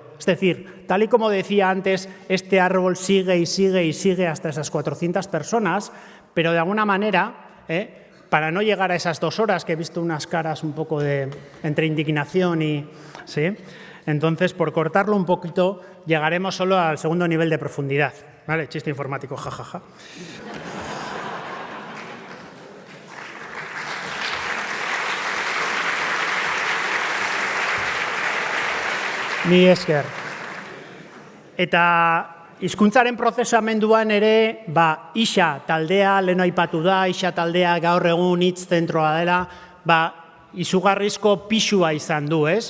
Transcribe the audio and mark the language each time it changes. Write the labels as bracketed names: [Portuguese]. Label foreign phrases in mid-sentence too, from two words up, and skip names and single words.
[Spanish] Es decir, tal y como decía antes, este árbol sigue y sigue y sigue hasta esas 400 personas, pero de alguna manera, para no llegar a esas 2 horas, que he visto unas caras un poco entre indignación y... ¿sí? Entonces, por cortarlo un poquito, llegaremos solo al segundo nivel de profundidad. ¿Vale? Chiste informático, jajaja. [Basque] Ni esker. Eta hizkuntzaren prozesamenduan ere, isa taldea, lehen aipatu da, isa taldea gaur egun hitz zentroa dela, izugarrizko pisua izan du, ez?